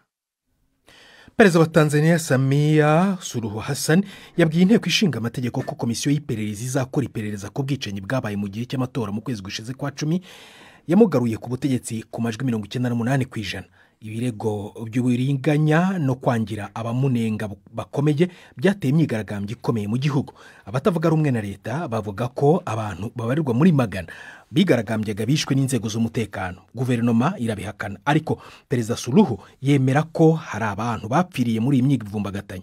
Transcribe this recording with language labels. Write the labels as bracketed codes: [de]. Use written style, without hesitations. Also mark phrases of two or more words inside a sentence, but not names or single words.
[rw] Perezida wa Tanzania Samia Suluhu Hassan yabwiye inteko ishinga amategeko ko komisiyo y'iperereza izakora iperereza ku bwicanyi bwabaye mu gihe cy'amatora mu kwezi gushize kwa 10 yamugaruye ku butegetsi ku majwi 98%. Ibirego by'uburinganya no kwangira abamunenga bakomeye byateye imyigaragambyo ikomeye mu gihugu. Abatavuga rumwe na leta bavuga ko abantu babarirwa muri magana bigaragambyaga bishwe n'inzego z'umutekano. Guverinoma irabihakana, ariko Perezida Suluhu yemera ko hari abantu bapfiriye muri imyivumbagatanyo.